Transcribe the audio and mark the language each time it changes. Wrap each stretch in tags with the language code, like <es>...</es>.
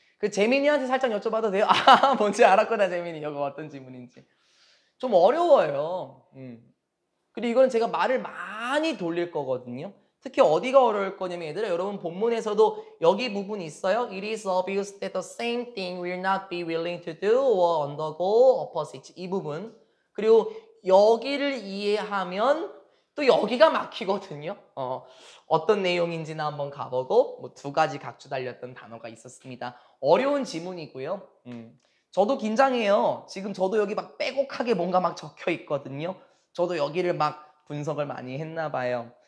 <ko>재민이한테 살짝 여쭤봐도 돼요? 아, 뭔지 알았구나, 재민이. 이거 어떤 지문인지. 좀 어려워요. 그리고 이건 제가 말을 많이 돌릴 거거든요. 특히 어디가 어려울 거냐면 얘들아, 여러분 본문에서도 여기 부분이 있어요.</ko> <en>It is obvious that the same thing will not be willing to do or undergo opposites.</en> <ko>이 부분. 그리고 여기를 이해하면 또 여기가 막히거든요. 어떤 내용인지나 한번 가보고 두 가지 각주 달렸던 단어가 있었습니다. 어려운 지문이고요. 저도 긴장해요. 지금 저도 여기 막 빼곡하게 뭔가 막 적혀 있거든요. 저도 여기를 막 분석을 많이 했나 봐요.</ko>